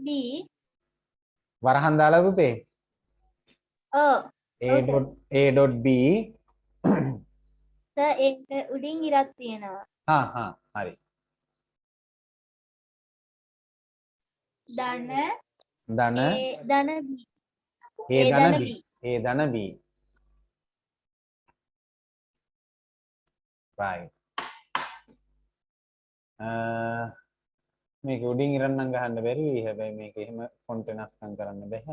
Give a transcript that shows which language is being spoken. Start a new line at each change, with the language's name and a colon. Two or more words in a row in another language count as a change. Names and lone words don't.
Sinhala: වරහන් දාලා පුතේ. ඔව් ඔව් සර්.
English: a.b
Sinhala: සර් ඒක උඩින් ඉරක් තියෙනවා. හරි. ධන ධන a ධන b a A ධන ධන b B. a ධන b right. මේක උඩින් ඉරන්නම් ගහන්න බැරි. හැබැයි මේක එහෙම ෆොන්ට් වෙනස්කම් කරන්න බෑ.